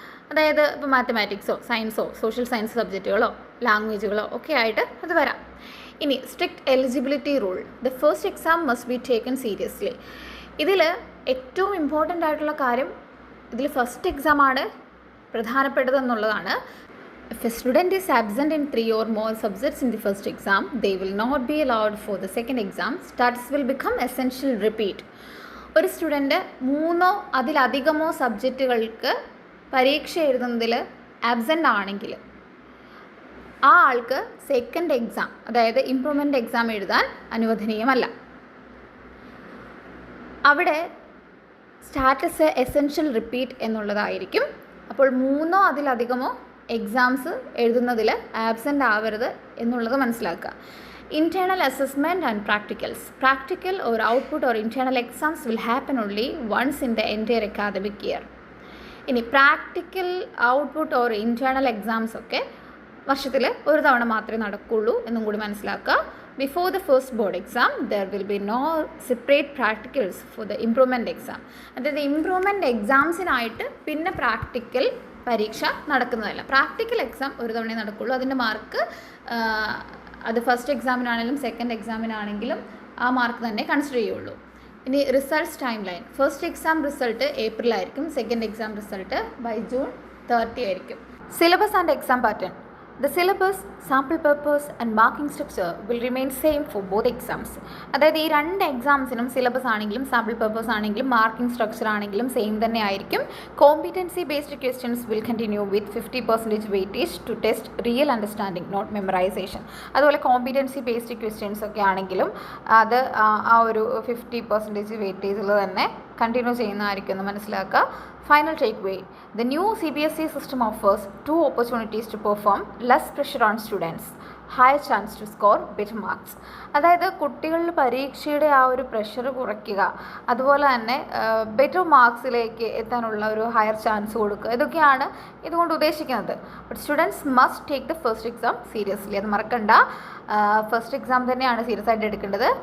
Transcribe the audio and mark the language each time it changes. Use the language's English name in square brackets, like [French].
[Malayalam] അതായത് ഇപ്പോൾ മാത്തമാറ്റിക്സോ സയൻസോ social science സബ്ജക്റ്റുകളോ ലാംഗ്വേജുകളോ ഒക്കെ ആയിട്ട് അത് വരാം. [English] ഇനി strict eligibility rule. The first exam must be taken seriously. [Malayalam] ഇതിൽ ഏറ്റവും ഇമ്പോർട്ടൻ്റ് ആയിട്ടുള്ള കാര്യം, ഇതിൽ first എക്സാമാണ് പ്രധാനപ്പെട്ടതെന്നുള്ളതാണ്. [English] If a student is absent in 3 or more subjects in the first exam, they will not be allowed for the second exam. Status will become essential repeat. [Malayalam] ഒരു student 3 അതിലധികമോ സബ്ജക്റ്റുകൾക്ക് പരീക്ഷ എഴുതുന്നതിൽ absent ആണെങ്കിൽ ആ ആൾക്ക് സെക്കൻഡ് എക്സാം, അതായത് improvement exam എഴുതാൻ അനുവദനീയമല്ല. അവിടെ സ്റ്റാറ്റസ് എസെൻഷ്യൽ റിപ്പീറ്റ് എന്നുള്ളതായിരിക്കും. അപ്പോൾ 3 അതിലധികമോ എക്സാംസ് എഴുതുന്നതിൽ ആബ്സെൻ്റ് ആവരുത് എന്നുള്ളത് മനസ്സിലാക്കുക. [English] Internal assessment and practicals. Practical or output or internal exams will happen only once in the entire academic year. [Malayalam] ഇനി practical, output or internal exams ഒക്കെ വർഷത്തിൽ ഒരു തവണ മാത്രമേ നടക്കുകയുള്ളൂ എന്നും കൂടി മനസ്സിലാക്കുക. [English] before the first board exam there will be no separate practicals for the improvement exam. [Malayalam] അതായത് ഇംപ്രൂവ്മെൻറ്റ് എക്സാംസിനായിട്ട് പിന്നെ പ്രാക്ടിക്കൽ പരീക്ഷ നടക്കുന്നതല്ല. പ്രാക്ടിക്കൽ എക്സാം ഒരു തവണ നടക്കുള്ളൂ. അതിൻ്റെ മാർക്ക് അത് ഫസ്റ്റ് എക്സാമിനാണെങ്കിലും സെക്കൻഡ് എക്സാമിനാണെങ്കിലും ആ മാർക്ക് തന്നെ കൺസിഡർ ചെയ്യുള്ളൂ. ഇനി results time line. First exam result ഏപ്രിലായിരിക്കും, second exam result by June 30 ആയിരിക്കും. [English] Syllabus and exam pattern. The syllabus, sample purpose and marking structure will remain same for both exams. [Malayalam] അതായത് ഈ രണ്ട് എക്സാംസിനും syllabus ആണെങ്കിലും sample purpose ആണെങ്കിലും marking structure ആണെങ്കിലും same തന്നെ ആയിരിക്കും. [English] Competency based questions will continue with 50% weightage to test real understanding not memorisation. [Malayalam] അതുപോലെ competency based questions ഒക്കെ ആണെങ്കിലും അത് ആ ഒരു 50% വെയിറ്റേജിൽ തന്നെ കണ്ടിന്യൂ ചെയ്യുന്നതായിരിക്കും എന്ന് മനസ്സിലാക്കുക. [English] Final takeaway. The new CBSE system offers two opportunities to perform, less pressure on students, higher chance to score better marks. [Malayalam] അതായത് കുട്ടികളിൽ പരീക്ഷയുടെ ആ ഒരു പ്രഷർ കുറയ്ക്കുക, അതുപോലെ തന്നെ ബെറ്റർ മാർക്സിലേക്ക് എത്താനുള്ള ഒരു ഹയർ ചാൻസ് കൊടുക്കുക, ഇതൊക്കെയാണ് ഇതുകൊണ്ട് ഉദ്ദേശിക്കുന്നത്. [English] But students must take the first exam seriously. [Malayalam] അത് മറക്കണ്ട, ഫസ്റ്റ് എക്സാം തന്നെയാണ് സീരിയസ് ആയിട്ട് എടുക്കേണ്ടത്.